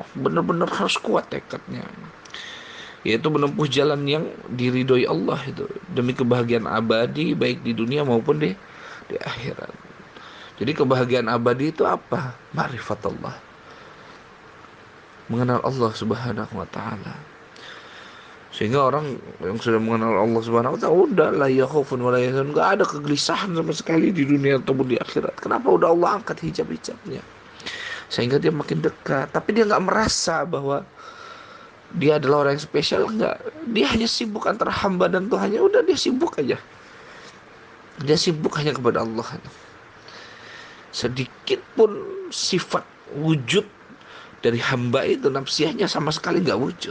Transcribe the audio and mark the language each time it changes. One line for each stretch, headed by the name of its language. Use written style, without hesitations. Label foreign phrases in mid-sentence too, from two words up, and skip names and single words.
Indonesian: Benar-benar harus kuat tekadnya, yaitu menempuh jalan yang diridhoi Allah itu demi kebahagiaan abadi baik di dunia maupun di akhirat. Jadi kebahagiaan abadi itu apa?
Arabic: معرفة الله,
Indonesian: mengenal Allah
Arabic: سبحانه وتعالى.
Indonesian: Sehingga orang yang sudah mengenal Allah
Arabic: سبحانه وتعالى
Indonesian: udah
Arabic: لا يخافون ولا يحزنون,
Indonesian: enggak ada kegelisahan sama sekali di dunia ataupun di akhirat. Kenapa? Udah Allah angkat hijab-hijabnya. Sehingga dia makin dekat, tapi dia nggak merasa bahwa dia adalah orang yang spesial, enggak. Dia hanya sibuk antara hamba dan Tuhannya, udah dia sibuk aja. Dia sibuk hanya kepada Allah. Sedikit pun sifat wujud dari hamba itu nafsiyahnya sama sekali nggak wujud.